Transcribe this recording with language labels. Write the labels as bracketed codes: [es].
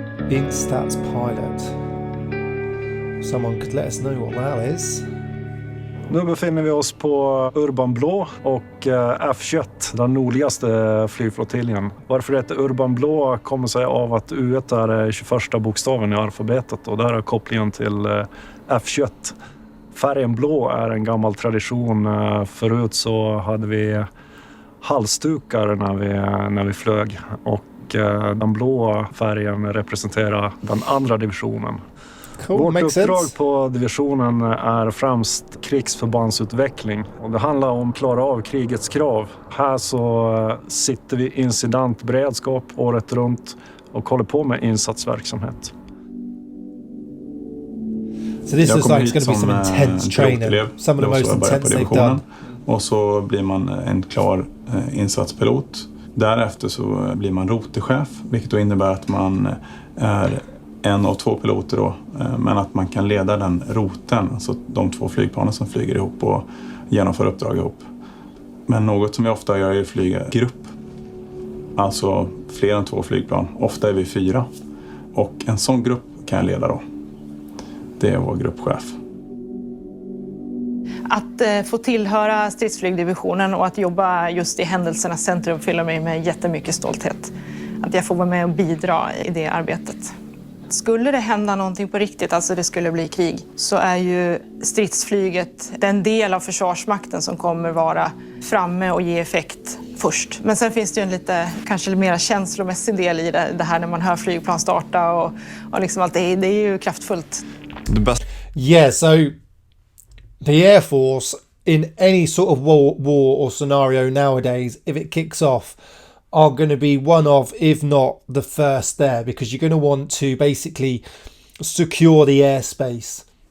[en] Instats pilot. Someone could let us know what that is. [sv] Nu befinner vi oss på Urban Blå och F21, den nordligaste flygflottiljen. Varför det heter Urban Blå kommer sig av att U1 är 21:a bokstaven i alfabetet och där är kopplingen till F21. Färgen blå är en gammal tradition. Förut så hade vi halsdukar när vi flög. Och den blå färgen representerar den andra divisionen. [en] Cool, [sv] vårt [en] makes [sv] uppdrag [en] sense. [sv] på divisionen är främst krigsförbandsutveckling. Och det handlar om att klara av krigets krav. Här så sitter vi incidentberedskap året runt och håller på med insatsverksamhet. [en] So this is like going to be some intense training. Some of the most intense they've done. [sv] Och så blir man en klar insatspilot. Därefter så blir man roterchef, vilket då innebär att man är en av 2 piloter då, men att man kan leda den roten, alltså de 2 flygplanen som flyger ihop och genomför uppdrag ihop. Men något som vi ofta gör är att flyga grupp, alltså fler än 2 flygplan. Ofta är vi 4 och en sån grupp kan jag leda då. Det är vår gruppchef. Att få tillhöra stridsflygdivisionen och att jobba just i händelsernas centrum fyller mig med jättemycket stolthet. Att jag får vara med och bidra i det arbetet. Skulle det hända någonting på riktigt, alltså det skulle bli krig, så är ju stridsflyget den del av försvarsmakten som kommer vara framme och ge effekt först. Men sen finns det ju en kanske mer känslomässig del i det här när man hör flygplan starta och liksom allt det är ju kraftfullt. [en] Yeah, so the Air Force in any sort of war or scenario nowadays, if it kicks off, are going to be one of, if not the first there, because you're going to want to basically secure the airspace.